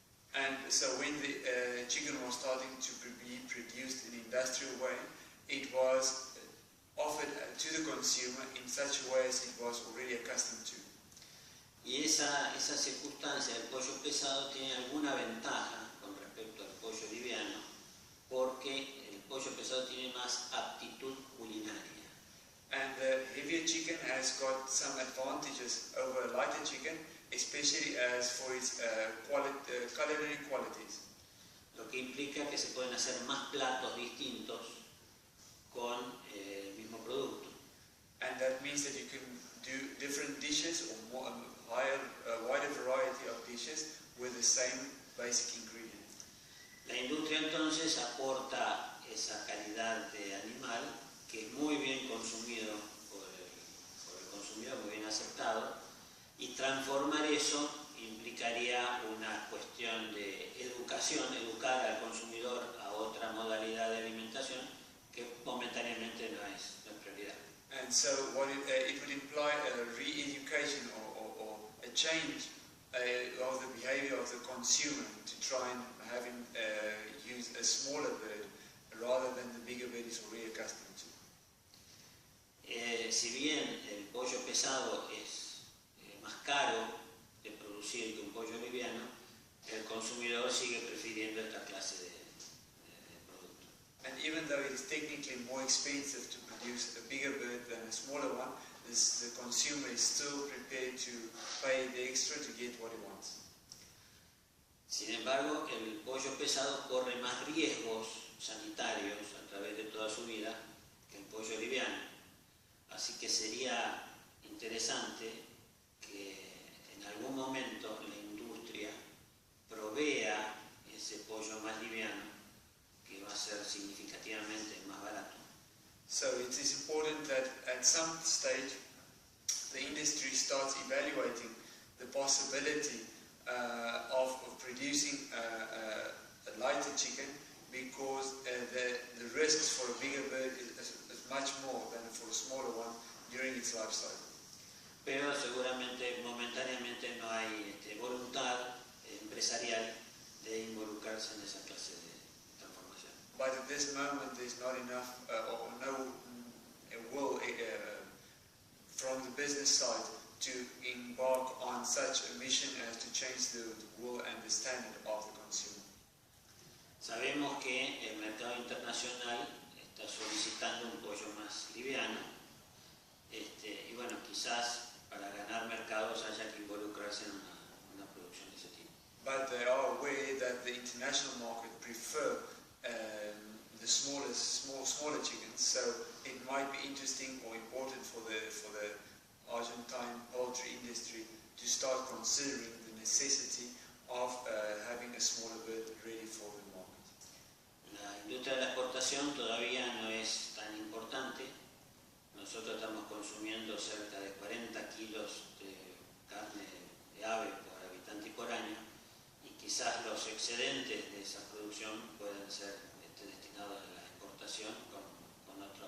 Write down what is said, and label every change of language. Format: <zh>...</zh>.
<en>And so when the chicken was starting to be produced in an industrial way, it was offered to the consumer in such a way as it was already accustomed to.</en> <es>Y esa circunstancia del pollo pesado tiene alguna ventaja con respecto al pollo liviano, porque el pollo pesado tiene más aptitud culinaria.</es> <en>And the heavier chicken has got some advantages over a lighter chicken, especially as for its culinary qualities.</en> <es>Lo que implica que se pueden hacer más platos distintos con el mismo producto.</es> <en>And that means that you can do different dishes or a wider variety of dishes with the same basic ingredient.</en> <es>La industria entonces aporta esa calidad de animal que es muy bien consumido por el consumidor, muy bien aceptado, y transformar eso implicaría una cuestión de educación, educar al consumidor a otra modalidad de alimentación que momentáneamente no es prioridad.</es> <en>And so what it would imply a re-education or a change of the behavior of the consumer to try and have him use a smaller bird rather than the bigger bird is already accustomed to.</en> <es>Si bien el pollo pesado es más caro de producir que un pollo liviano, el consumidor sigue prefiriendo esta clase de producto.</es> <en>And even though it is technically more expensive to produce a bigger bird than a smaller one, the consumer is still prepared to pay the extra to get what he wants.</en> <es>Sin embargo, el pollo pesado corre más riesgos sanitarios a través de toda su vida que el pollo liviano. Así que sería interesante que en algún momento la industria provea ese pollo más liviano, que va a ser significativamente más barato.</es> <en>So it is important that at some stage the industry starts evaluating the possibility of producing a lighter chicken, because the risks for a bigger bird is much more than for a smaller one during its life cycle.</en> <es>Pero seguramente momentáneamente no hay voluntad empresarial de involucrarse en esa clase de transformación.</es> <en>But at this moment there is not enough or no will from the business side to embark on such a mission as to change the will and the standard of the consumer.</en> <es>Sabemos que el mercado internacional está solicitando un pollo más liviano, y bueno, quizás para ganar mercados haya que involucrarse en una producción de ese tipo.</es> <en>But they are aware that the international market prefer the smaller chickens, so it might be interesting or important for the Argentine poultry industry to start considering the necessity of having a smaller bird ready for the market.</en> <es>La industria de la exportación todavía no es tan importante. Nosotros estamos consumiendo cerca de 40 kilos de carne de ave por habitante y por año, y quizás los excedentes de esa producción pueden ser destinados a la exportación con</es>